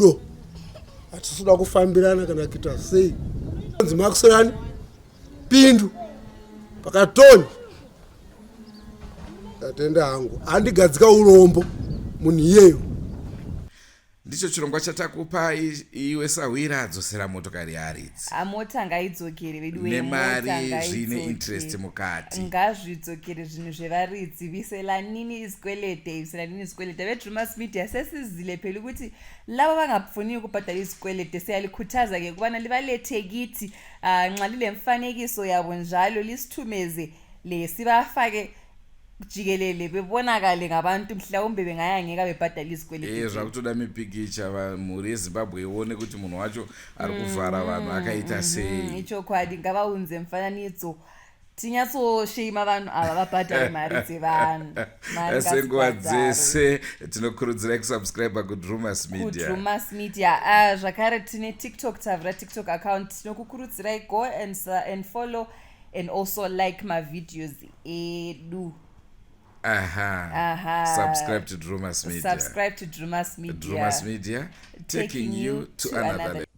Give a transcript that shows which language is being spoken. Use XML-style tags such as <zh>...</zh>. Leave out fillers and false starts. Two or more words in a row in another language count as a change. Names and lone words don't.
<sn>Hatisi kuda kufambirana kana kuita sei makusorani pindu pakatoni tatenda hangu handigadzika urombo munhu iyeyo. Ndicho chirongwa chatakupa iwe Sahwira. Dzosera motokari yaridzi. Mota ngaidzokere vedu nemari zvine interest mukati. Ngazvidzokere zvinhu zvevaridzi.</sn> <nd>Viselanini izvikwelete, viselanini izvikwelete. VeDrewmas Media sesizile phela ukuthi laba bangafuni kubhadala izvikwelete siyalikhuthaza ke kubana libalethekiti nxa lile mfanekiso yabo njalo lisithumeze sibafake jikelele bebonakale ngabantu mhlawumbe bengayangeka bebhadala izikweleti.</nd> <sn>Zvakutoda mipikicha mhuri yeZimbabwe ione kuti munhu wacho ari kuvhara vanhu akaita sei. Ichokwadi ngavaunze mufananidzo tinyatsoshima vanhu ava vabhadhare mari dzevanhu. Senguva dzese tinokurudzirai kusubscribe kuDrewmas Media. Drewmas Media. Zvakare tine TikTok, tavhura TikTok account.</sn> <en>Tinokukurudzirai go and follow and also like my videos edu. Subscribe to Drewmas Media. Subscribe to Drewmas Media. Drewmas Media, taking you to another</en>